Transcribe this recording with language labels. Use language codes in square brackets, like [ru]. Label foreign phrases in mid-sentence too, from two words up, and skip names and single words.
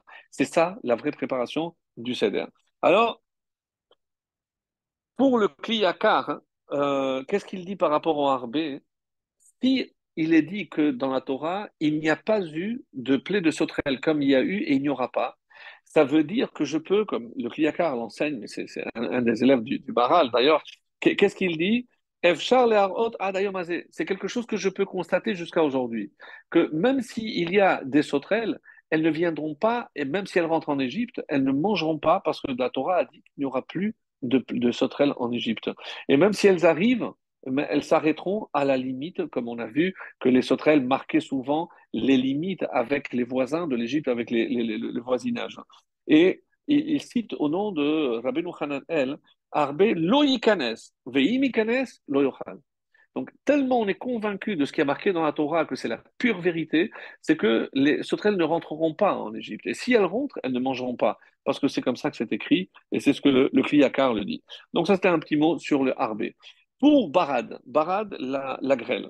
[fr] C'est ça la vraie préparation du seder. Alors, pour le kliyakar, hein, qu'est-ce qu'il dit par rapport au harbé? Si il est dit que dans la Torah, il n'y a pas eu de plaie de sauterelle comme il y a eu et il n'y aura pas, ça veut dire que je peux, comme le Kliyakar l'enseigne, mais c'est un des élèves du Baral d'ailleurs, qu'est-ce qu'il dit? [he] אפשר להראות עד היום הזה. [fr] C'est quelque chose que je peux constater jusqu'à aujourd'hui. Que même s'il y a des sauterelles, elles ne viendront pas, et même si elles rentrent en Égypte, elles ne mangeront pas parce que la Torah a dit qu'il n'y aura plus de sauterelles en Égypte. Et même si elles arrivent, mais elles s'arrêteront à la limite, comme on a vu que les sauterelles marquaient souvent les limites avec les voisins de l'Égypte, avec le voisinage. Et il cite au nom de Rabbeinu Hanan El, [he] ארבה לא יכנס, ואם יכנס לא יאכל. [fr] Donc, tellement on est convaincu de ce qui est marqué dans la Torah, que c'est la pure vérité, c'est que les sauterelles ne rentreront pas en Égypte. Et si elles rentrent, elles ne mangeront pas, parce que c'est comme ça que c'est écrit, et c'est ce que le Kliyakar le dit. Donc ça, c'était un petit mot sur le harbé. Pour Barad, Barad, la grêle.